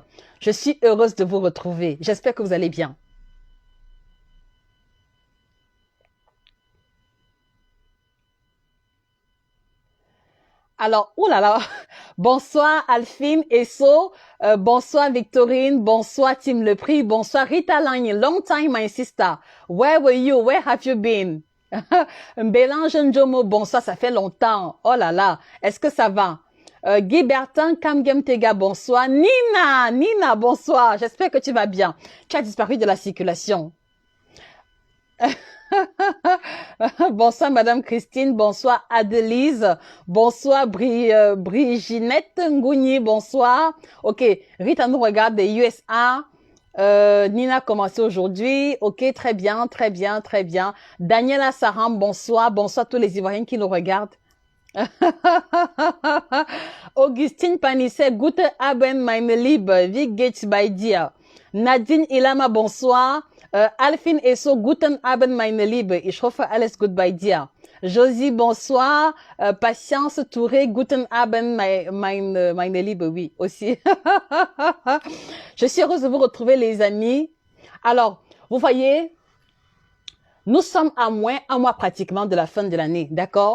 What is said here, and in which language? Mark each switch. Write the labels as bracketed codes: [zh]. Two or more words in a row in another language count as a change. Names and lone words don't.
[fr] Je suis heureuse de vous retrouver. J'espère que vous allez bien. Alors, oulala, bonsoir Alphine Esso, bonsoir Victorine, bonsoir Tim Lepri, bonsoir Rita Lagne, [en] long time my sister, where were you, where have you been? [fr] Bélange Njomo, bonsoir, ça fait longtemps, oh là là, est-ce que ça va? Guy Bertin, Kamgem Tega, bonsoir, Nina, bonsoir, j'espère que tu vas bien, tu as disparu de la circulation. Bonsoir Madame Christine, bonsoir Adelise, bonsoir Briginette Ngouni, bonsoir. Ok, Rita nous regarde des USA. Nina a commencé aujourd'hui. Ok, très bien, très bien, très bien. Daniela Saram, bonsoir. Bonsoir tous les Ivoiriens qui nous regardent. [de] Augustine Panisset, gute Abend, meine Liebe, wie geht's bei dir? [fr] Nadine Ilama, bonsoir. [de] Alphine Esso, guten Abend, meine Liebe. Ich hoffe, alles gut bei dir. [fr] Josie, bonsoir. Patience Touré, [de] guten Abend, meine Liebe. [fr] Oui, aussi. Je suis heureuse de vous retrouver, les amis. Alors, vous voyez, nous sommes à moins un mois pratiquement de la fin de l'année, d'accord?